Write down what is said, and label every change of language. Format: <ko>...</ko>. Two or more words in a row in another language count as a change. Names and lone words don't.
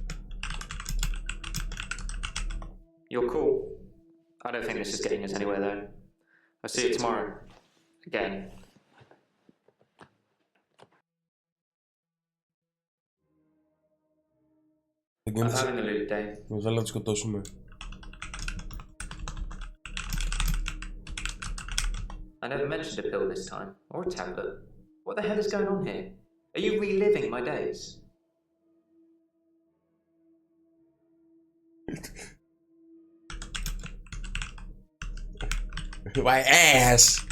<en>You're cool. I don't think this is getting us anywhere, though. I'll see you tomorrow. Again. I'm having a loop day.</en> <el>Μας βάλει να το σκοτώσουμε.</el> <en>I never mentioned a pill this time, or a tablet. What the hell is going on here? Are you reliving my days? My ass!</en>